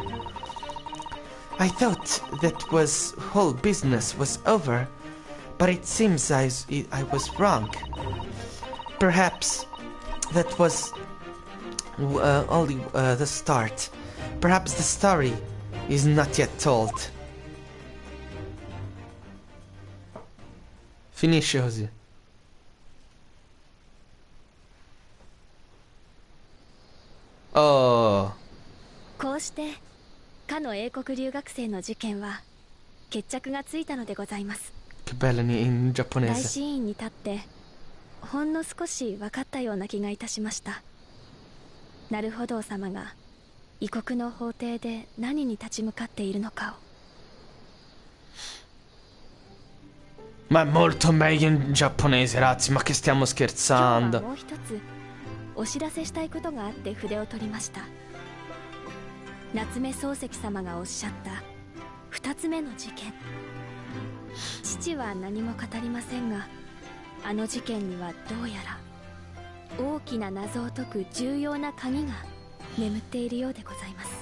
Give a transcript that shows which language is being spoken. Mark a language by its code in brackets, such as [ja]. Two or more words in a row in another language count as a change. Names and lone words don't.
[en] I thought that whole business was over, but it seems I was wrong. Perhaps that was only the start. Perhaps the story is not yet told. [it] Finisce così. Oh. [ja] こうしてかの英国留学生の事件は決着がついたのでございます。 [it] Che bella in 大 giapponese. [ja] シーンに立ってほんの少し分かったような気がいたしました。なるほど様が異国の法廷で何に立ち向かっているのかを。 [it] Ma è molto meglio in giapponese, ragazzi, ma che stiamo [ja] 今日は [it] scherzando? [ja] もう一つお知らせしたいことがあって筆を取りました。夏目漱石様がおっしゃった2つ目の事件。父は何も語りませんが、あの事件にはどうやら大きな謎を解く重要な鍵が眠っているようでございます。